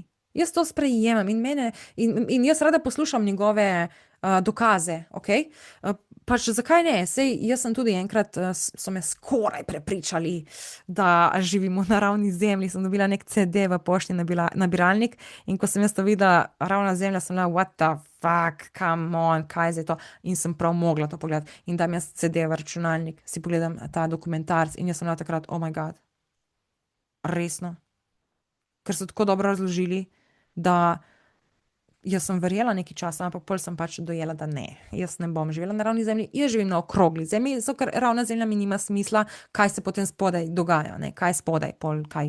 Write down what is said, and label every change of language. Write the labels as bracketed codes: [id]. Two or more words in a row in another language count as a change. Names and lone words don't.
[sl] Jaz to sprejemam in jaz rada poslušam njegove dokaze, ok? Pač zakaj ne? Sej jaz sem tudi enkrat, so me skoraj prepričali, da živimo na ravni zemlji. Sem dobila nek CD v pošti nabiralnik in ko sem jaz to videla, ravna zemlja, sem bila, [en] what the fuck, come on, [sl] kaj je zdaj to? In sem prav mogla to pogledati. In dam jaz CD v računalnik, si pogledam ta dokumentarc in jaz sem bila takrat, [en] oh my god, [sl] resno? Ker so tako dobro razložili, da jaz sem verjela nekaj časa, ampak pol sem pač dojela, da ne, jaz ne bom živela na ravni zemlji, jaz živim na okrogli zemlji, zato ker ravna zemlja mi nima smisla, kaj se potem spodaj dogaja, ne, kaj spodaj, pol, kaj.